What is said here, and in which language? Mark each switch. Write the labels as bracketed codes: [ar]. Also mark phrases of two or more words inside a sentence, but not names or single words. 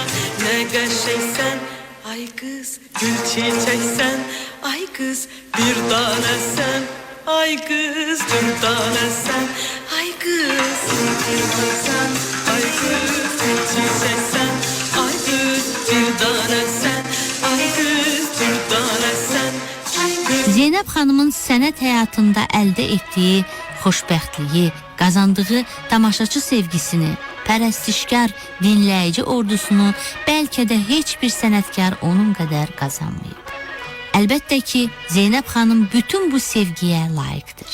[az] Ne qəşəngsən, [tr] ay kız, gül çiçeksen, ay kız, bir tanesen, ay kız, bir tanesen, ay kız, bir tanesen, ay kız, bir çiçeksen, ay kız, bir tanesen, ay kız, bir tanesen, ay kız. [az] Zeynəb xanımın sənət həyatında əldə etdiyi xoşbəxtliyi, qazandığı tamaşaçı sevgisini, pərəstişkar dinləyici ordusunu bəlkə də heç bir sənətkar onun qədər qazanmayıb. Əlbəttə ki, Zeynəb xanım bütün bu sevgiyə layiqdir.